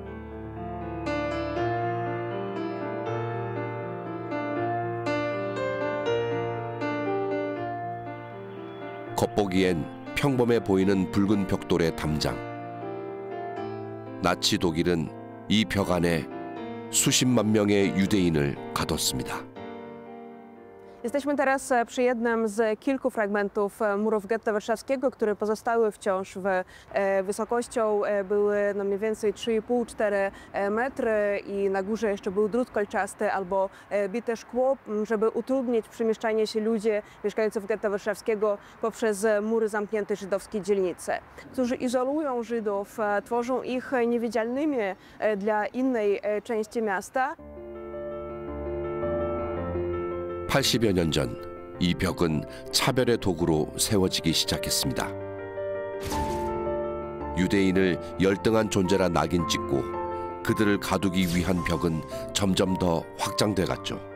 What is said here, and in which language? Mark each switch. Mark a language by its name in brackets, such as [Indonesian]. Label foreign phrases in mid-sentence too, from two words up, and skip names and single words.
[Korean] 겉보기엔 평범해 보이는 붉은 벽돌의 담장. 나치 독일은 이 벽 안에 수십만 명의 유대인을 가뒀습니다. [Polish] Jesteśmy teraz przy jednym z kilku fragmentów murów getta warszawskiego, które pozostały wciąż wysokością były no mniej więcej 3,5–4 metry i na górze jeszcze był drut kolczasty albo bite szkło, żeby utrudnić przemieszczanie się ludzi mieszkających getta warszawskiego poprzez mury zamkniętej żydowskiej dzielnicy, którzy izolują Żydów, tworzą ich niewidzialnymi dla innej części miasta. [Korean] 80여 년 전 이 벽은 차별의 도구로 세워지기 시작했습니다. 유대인을 열등한 존재라 낙인 찍고 그들을 가두기 위한 벽은 점점 더 확장돼 갔죠.